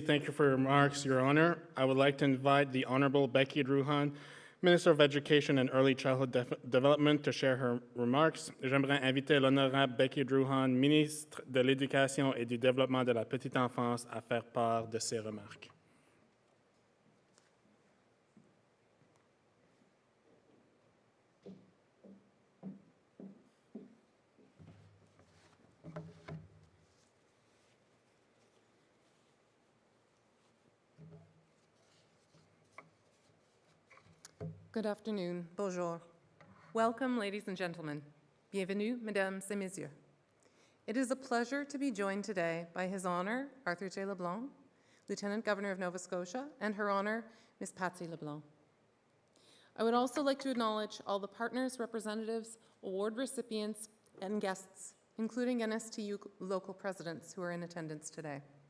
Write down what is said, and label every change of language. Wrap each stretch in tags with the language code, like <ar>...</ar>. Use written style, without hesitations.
<en>Thank you for your remarks, Your Honor. I would like to invite the Honorable Becky Druhan, Minister of Education and Early Childhood Development, to share her remarks.</en> <fr>J'aimerais inviter l'honorable Becky Druhan, ministre de l'Éducation et du Développement de la Petite Enfance, à faire part de ses remarques.</fr> <en>Good afternoon. Bonjour. Welcome, ladies and gentlemen.</en> <fr>Bienvenue, mesdames et messieurs.</fr> <en>It is a pleasure to be joined today by His Honour, Arthur J. LeBlanc, Lieutenant Governor of Nova Scotia, and Her Honour, Ms. Patsy LeBlanc. I would also like to acknowledge all the partners, representatives, award recipients, and guests, including NSTU local presidents who are in attendance today.</en>